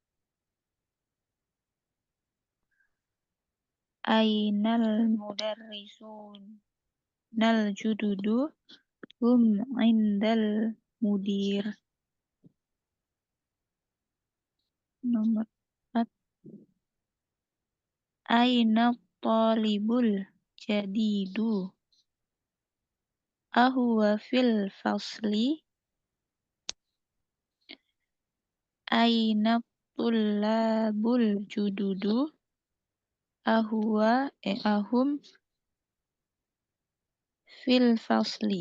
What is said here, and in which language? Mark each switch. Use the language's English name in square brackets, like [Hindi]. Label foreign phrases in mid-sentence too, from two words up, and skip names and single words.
[Arabic] أين المدرسون الجدد هم عند المدير. Nomor 4, أين الطالب الجديد أهو في الفصل. أين الطلاب الجدد أهم في الفصل.